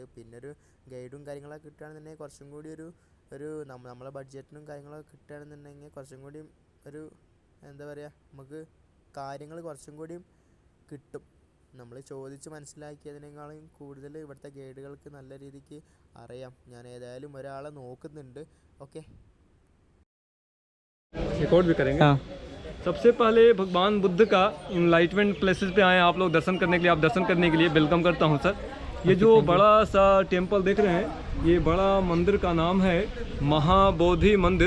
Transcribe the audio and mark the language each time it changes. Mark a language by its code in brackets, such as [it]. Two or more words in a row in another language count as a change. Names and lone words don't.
[ml] പിന്നെ ഒരു ഗൈഡും കാര്യങ്ങളൊക്കെ കിട്ടുകയാണെന്നുണ്ടെങ്കിൽ കുറച്ചും കൂടി ഒരു നമ്മളെ ബഡ്ജറ്റിനും കാര്യങ്ങളൊക്കെ കിട്ടുകയാണെന്നുണ്ടെങ്കിൽ കുറച്ചും കൂടി ഒരു നമുക്ക് കാര്യങ്ങൾ കുറച്ചും കൂടിയും കിട്ടും. നമ്മൾ ചോദിച്ച് മനസ്സിലാക്കിയതിനേക്കാളും കൂടുതൽ ഇവിടുത്തെ ഗൈഡുകൾക്ക് നല്ല രീതിക്ക് അറിയാം. ഞാൻ ഏതായാലും ഒരാളെ നോക്കുന്നുണ്ട്. ഓക്കെ, [hi] सबसे पहले भगवान बुद्ध का [en] enlightenment places [hi] पे आए आप लोग दर्शन करने के लिए, आप दर्शन करने के लिए वेलकम करता हूं सर। ये जो बड़ा सा टेम्पल देख रहे हैं, ये बड़ा मंदिर का नाम है महाबोधि मंदिर।